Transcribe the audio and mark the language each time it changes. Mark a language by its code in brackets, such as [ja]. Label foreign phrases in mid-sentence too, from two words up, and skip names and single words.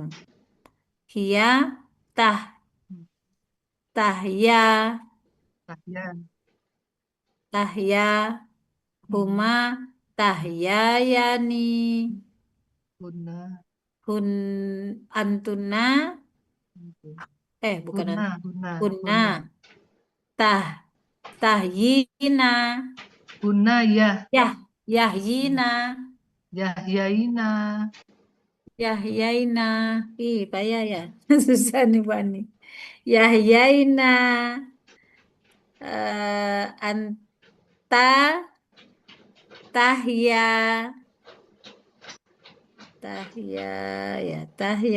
[ar] هي تحيا, Tahya. تحيا هما تحييان, Huna. هن أنتن, bukan Huna. هن تحيين, Huna ya. yahyina, Yahyaina. [id] Yahyaina. Ih, payah ya. Susah nih, Pak nih. Yahyaina. [ar] أنت تحيا تحيا.